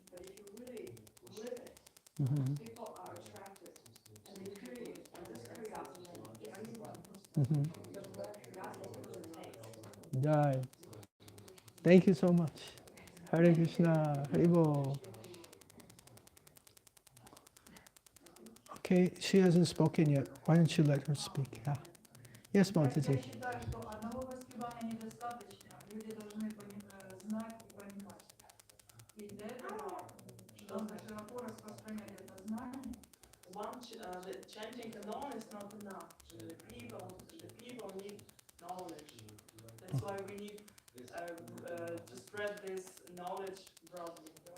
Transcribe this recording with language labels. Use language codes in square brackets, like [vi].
[en] But if you really live it, people are attracted, and they're curious, and this curiosity, everyone, curiosity takes. Jai. Thank you so much. Hare Krishna, Hare Bol. Okay, she hasn't spoken yet. Why don't you let her speak? Yeah. Yes, Mataji. [ru] считаю, что одного воспевания недостаточно. Люди должны знать и понимать. И для этого нужно широко распространять это знание. [en] The chanting alone is not enough. The people need knowledge. That's why we need to spread this knowledge broadly.